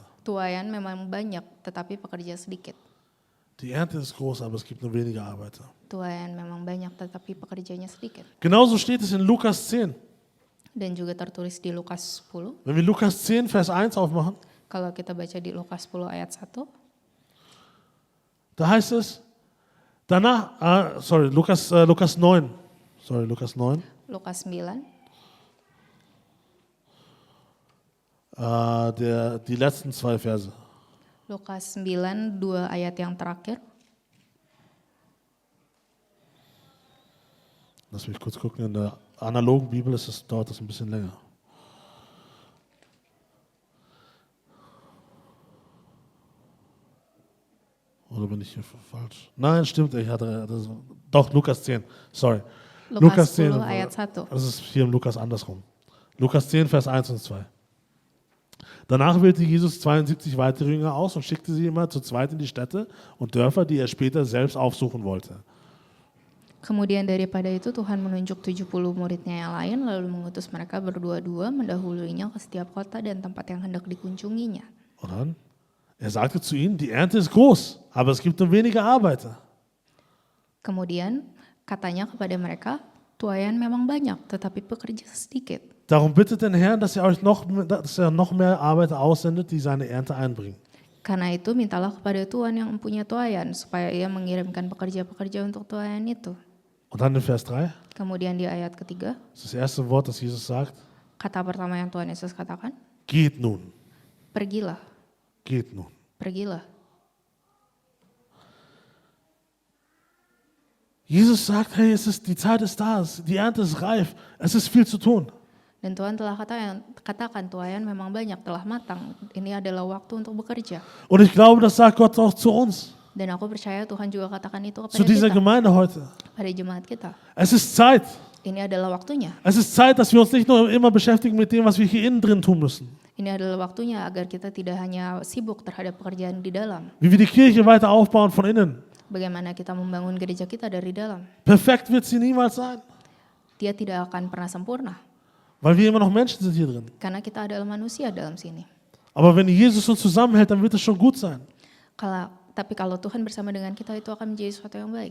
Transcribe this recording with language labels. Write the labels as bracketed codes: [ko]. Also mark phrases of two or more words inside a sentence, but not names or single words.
[id] tuaian memang banyak, tetapi pekerja sedikit. [de] Die Ernte ist groß, aber es gibt nur wenige Arbeiter. [id] Tuaian memang banyak, tetapi pekerjanya sedikit. [de] Genauso steht es in Lukas 10. [id] Dan juga tertulis di Lukas 10. [de] Wenn wir Lukas 10, Vers 1 aufmachen, [id] Kalau kita baca di Lukas 10 ayat 1, [de] da heißt es, danach, Lukas 9. Lukas 9. Lukas 9, Die letzten zwei Verse. [id] Lukas 9, 2 ayat yang terakhir. [de] Lass mich kurz gucken, in der analogen Bibel dauert das ein bisschen länger. Oder bin ich hier falsch? Nein, stimmt, doch, Lukas 10, sorry. [id] Lukas 10 ayat 1. [de] Das ist hier im Lukas andersrum. Lukas 10, Vers 1 und 2. Danach wählte Jesus 72 weitere Jünger aus und schickte sie immer zu zweit in die Städte und Dörfer, die er später selbst aufsuchen wollte. [id] Kemudian daripada itu Tuhan menunjuk 70 muridnya yang lain lalu mengutus mereka berdua-dua mendahuluinya ke setiap kota dan tempat yang hendak dikunjunginya. [de] Und dann, er sagte zu ihnen, die Ernte ist groß, aber es gibt nur wenige Arbeiter. [id] Kemudian katanya kepada mereka, Tuayan memang banyak, tetapi pekerja sedikit. [de] Darum bittet den Herrn, dass er noch mehr Arbeiter aussendet, die seine Ernte einbringen. [id] Karena itu mintalah kepada Tuhan yang mempunyai tuayan, supaya ia mengirimkan pekerja-pekerja untuk tuayan itu. [de] Und dann in Vers 3, [id] Kemudian di ayat ketiga, [de] das ist das erste Wort, das Jesus sagt, [id] kata pertama yang Tuhan Yesus katakan, [de] geht nun, [id] pergilah, [de] geht nun. [id] pergilah. [de] Jesus sagt, hey, die Zeit ist da, die Ernte ist reif, es ist viel zu tun. [id] Dan Tuhan telah katakan tuayan memang banyak, telah matang. Ini adalah waktu untuk bekerja. [de] Und ich glaube, das sagt Gott auch zu uns, [id] Dan aku percaya Tuhan juga katakan itu [de] zu [id] kepada [de] dieser [id] kita, [de] Gemeinde heute. [id] pada jemaat kita. [de] Es ist Zeit. [id] Ini adalah waktunya. [de] Es ist Zeit, dass wir uns nicht nur immer beschäftigen mit dem, was wir hier innen drin tun müssen. [id] Ini adalah waktunya agar kita tidak hanya sibuk terhadap pekerjaan di dalam. [de] Wie wir die Kirche weiter aufbauen von innen. [id] Bagaimana kita membangun gereja kita dari dalam. [de] Perfekt wird sie niemals sein, [id] Dia tidak akan pernah sempurna. [de] weil wir immer noch Menschen sind hier drin. [id] Karena kita adalah manusia dalam sini. [de] Aber wenn Jesus uns zusammenhält, dann wird es schon gut sein. [id] Tapi kalau Tuhan bersama dengan kita, itu akan menjadi sesuatu yang baik.